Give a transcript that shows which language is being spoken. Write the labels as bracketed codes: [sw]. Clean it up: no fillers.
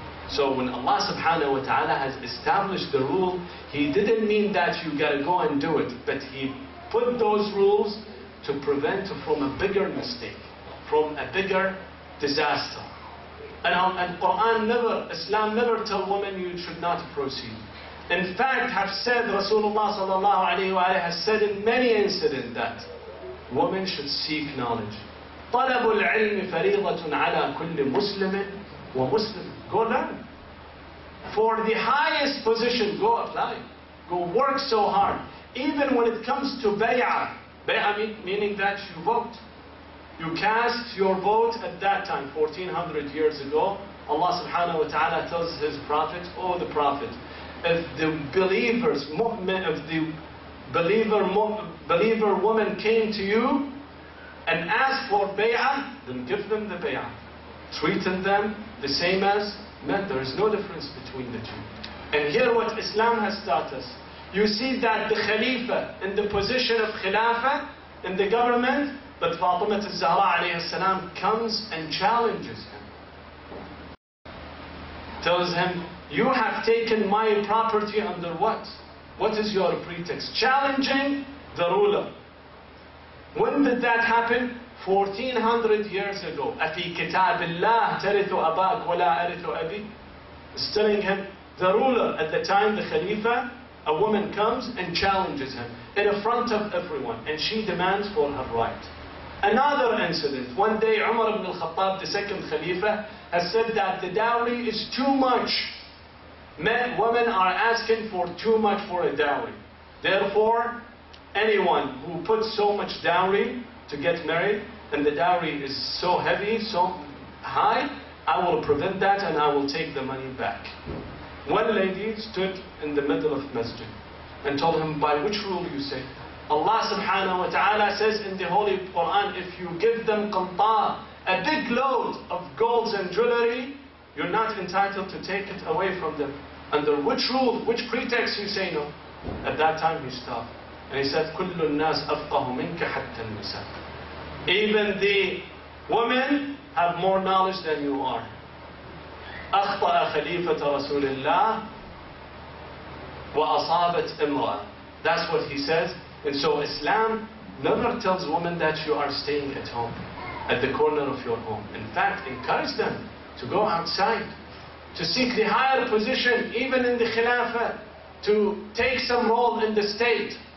[en] So when Allah subhanahu wa ta'ala has established the rule, He didn't mean that you gotta go and do it, but He put those rules to prevent from a bigger mistake, from a bigger disaster. And Quran never, Islam never tell women you should not proceed. In fact, have said, Rasulullah sallallahu alayhi wa has said in many incidents that women should seek knowledge. [ar] طلب العلم فريضة على كل مسلم ومسلم. [en] Go learn. For the highest position, go apply. Go work so hard. Even when it comes to bay'ah. Bay'ah meaning that you vote. You cast your vote at that time, 1400 years ago. Allah subhanahu wa ta'ala tells His Prophet, oh the Prophet, if the believers, if the believer woman came to you and asked for bay'ah, then give them the bay'ah. Treating them the same as men. There is no difference between the two. And here what Islam has taught us. You see that the Khalifa in the position of Khilafah in the government, but Fatima al-Zahra alayhi salam comes and challenges him. Tells him, you have taken my property under what? What is your pretext? Challenging the ruler. When did that happen? 1400 years ago. [ar] أَفِي كِتَابِ اللَّهِ تَرِثُ أَبَاكَ وَلَا أَرِثُ أَبِي. [en] It's telling him, the ruler at the time, the Khalifa, a woman comes and challenges him in front of everyone, and she demands for her right. Another incident, one day Umar ibn al-Khattab, the second Khalifa, has said that the dowry is too much. Women are asking for too much for a dowry. Therefore, anyone who puts so much dowry to get married, and the dowry is so heavy, so high, I will prevent that and I will take the money back. One lady stood in the middle of masjid and told him, by which rule you say? Allah subhanahu wa ta'ala says in the Holy Quran, if you give them qantar, a big load of golds and jewelry, you're not entitled to take it away from them. Under which rule, which pretext you say no? At that time he stopped. And he said, [ar] كُلُّ النَّاسِ أَفْقَهُ مِنْكَ حَتَّى النِّسَاء. [en] Even the women have more knowledge than you are. [ar] أخطأ خليفة رسول الله وأصابت امرأة. [en] That's what he says. And so Islam never tells women that you are staying at home, at the corner of your home. In fact, encourage them to go outside, to seek the higher position, even in the Khilafah, to take some role in the state.